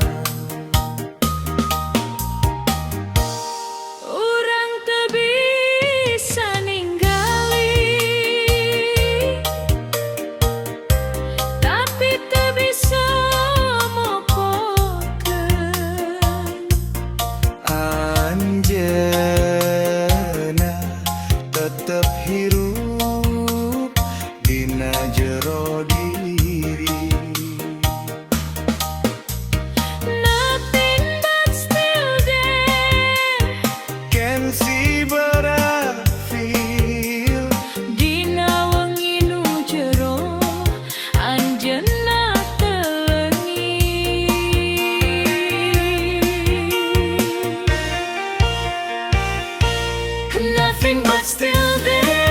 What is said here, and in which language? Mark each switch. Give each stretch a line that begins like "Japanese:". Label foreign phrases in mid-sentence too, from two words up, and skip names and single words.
Sundanese: urang teu bisa ninggali, tapi teu bisa mopokeun. Anjeunna tetep hirup dina jero diri.
English: Nothing but still there. Can see but I feel.
Sundanese: Dina wengi nu jero anjeunna teu leungit.
English: Nothing but still there.